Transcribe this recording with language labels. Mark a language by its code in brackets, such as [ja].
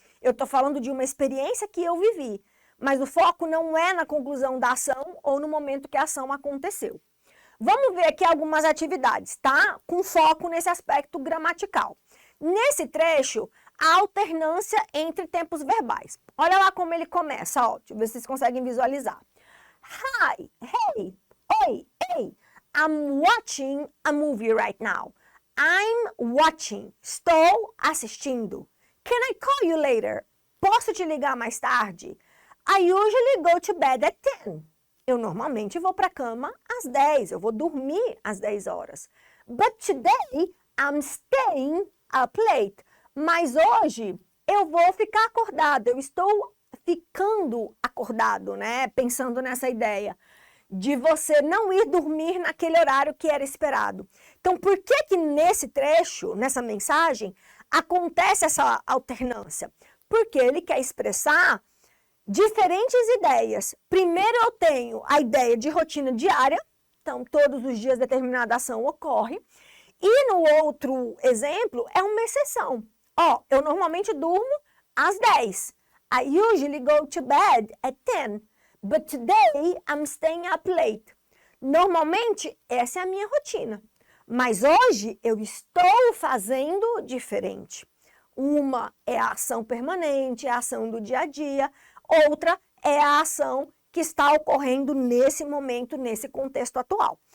[pt] Eu estou falando de uma experiência que eu vivi, mas o foco não é na conclusão da ação ou no momento que a ação aconteceu. Vamos ver aqui algumas atividades, tá? Com foco nesse aspecto gramatical. Nesse trecho, a alternância entre tempos verbais. Olha lá como ele começa, ó. Deixa eu ver se vocês conseguem visualizar. [en] Hi, hey, oi, hey. I'm watching a movie right now. I'm watching. [pt] Estou assistindo. [en] Can I call you later? [pt] Posso te ligar mais tarde? [en] I usually go to bed at 10. [pt] Eu normalmente vou para a cama às 10. Eu vou dormir às 10 horas. [en] But today I'm staying up late. [pt] Mas hoje eu vou ficar acordado. Eu estou ficando acordado, né? Pensando nessa ideia de você não ir dormir naquele horário que era esperado. Então, por que nesse trecho, nessa mensagem, acontece essa alternância? Porque ele quer expressar diferentes ideias. Primeiro eu tenho a ideia de rotina diária, então todos os dias determinada ação ocorre. E no outro exemplo é uma exceção. Ó, eu normalmente durmo às 10. [en] I usually go to bed at 10. But today I'm staying up late. [pt] Normalmente essa é a minha rotina. Mas hoje eu estou fazendo diferente. Uma é a ação permanente, é a ação do dia a dia. Outra é a ação que está ocorrendo nesse momento, nesse contexto atual.